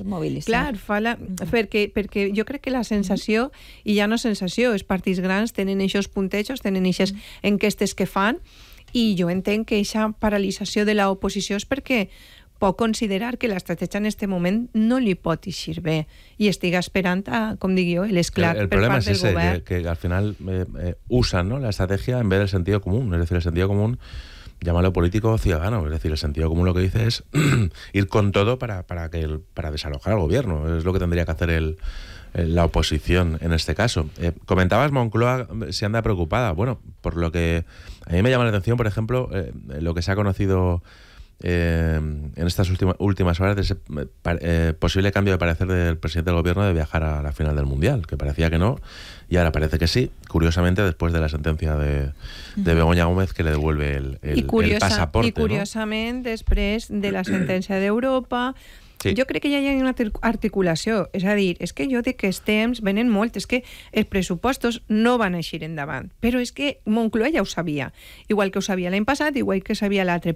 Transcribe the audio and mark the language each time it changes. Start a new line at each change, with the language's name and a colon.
Catalan: tampoc en poder mobilitzar. Clar, perquè jo crec que la sensació, i ja no sensació, els partits grans tenen aquests puntejos, tenen aquestes enquestes que fan, i jo entenc que aquesta paralització de l'oposició és perquè pot considerar que l'estratègia en aquest moment no li pot eixir bé i estiga esperant, com digui jo, l'esclat per part del govern. El problema és que al final usen,
Spanish: ¿no?, l'estratègia en vez del sentido común, es decir, el sentido común llámalo político o ciudadano, es decir, el sentido común lo que dice es ir con todo para desalojar al gobierno, es lo que tendría que hacer la oposición en este caso. Comentabas Moncloa si anda preocupada, bueno, por lo que a mí me llama la atención, por ejemplo, lo que se ha conocido en estas últimas horas de ese posible cambio de parecer del presidente del gobierno de viajar a la final del Mundial, que parecía que no, y ahora parece que sí, curiosamente después de la sentencia de Begoña Gómez, que le devuelve el pasaporte. Y curiosamente, ¿no?, después de la sentencia d'Europa... Sí.
Catalan: Jo crec que ja hi ha una articulació, és a dir, és que jo dic que els temps venen molt, és que els pressupostos no van eixir endavant, però és que Moncloa ja ho sabia, igual que ho sabia l'any passat, igual que sabia l'altre.